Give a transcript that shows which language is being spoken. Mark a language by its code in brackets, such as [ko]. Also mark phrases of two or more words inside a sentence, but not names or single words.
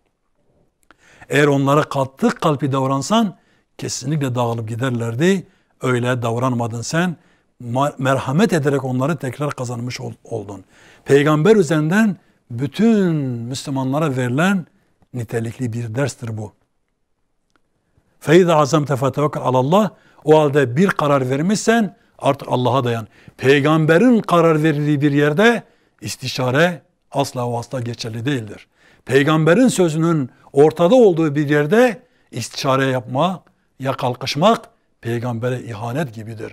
[tr] Eğer onlara katı kalpli davransan kesinlikle dağılıp giderlerdi. Öyle davranmadın sen. Merhamet ederek onları tekrar kazanmış oldun. Peygamber üzerinden bütün Müslümanlara verilen nitelikli bir derstir bu. [ar] فَاِذَا عَزَمْتَ فَتَوَكَّلْ عَلَى اللّٰهِ [tr] O halde bir karar vermişsen artık Allah'a dayan. Peygamberin karar verdiği bir yerde istişare asla ve asla geçerli değildir. Peygamberin sözünün ortada olduğu bir yerde istişare yapmak, ya kalkışmak peygambere ihanet gibidir.